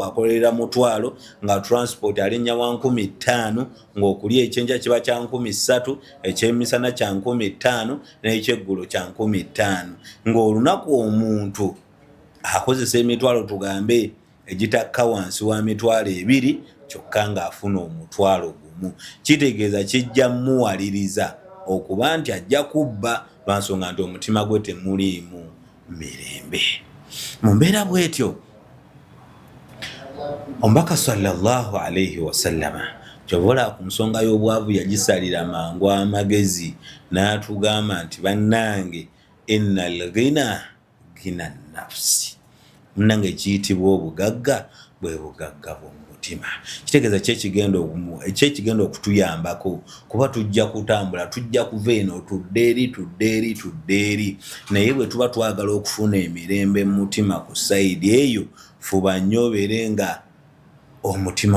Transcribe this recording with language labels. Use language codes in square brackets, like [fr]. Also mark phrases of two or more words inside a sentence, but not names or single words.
[lg] akolera mutwalo nga transport alinnya wa 1500 ng'okulya ekyenkya kiba kya 3000 ekyemisana kya 5000 n'ekyeggulo kya 5000 ng'olunaku omuntu akozesa emitwalo tugambe egitakka wansi wa mitwalo 2 kyokka ng'afuna omutwalo gumu kitegeeza kijja muwaliriza okuba nti ajja kubba lwansonga nti omutima gwe temuliimu mirembe mu mbeera bwetyo omubaka [ar] صلى الله عليه وسلم [lg] kyobola ku nsonga y'obwavu yagisalira mangu amagezi n'atugamba nti bannange [ar] إن الغنى غنى النفس [lg] munnange kiyitibwa obugagga bwe bugagga bw'omutima kitegeeza kyekigenda okutuyambako kuba tujja kutambula tujja kuva eno tudde eri naye bwe tuba twagala okufuna emirembe mu mutima ku sayidi eyo fuba nnyo obeere nga omutima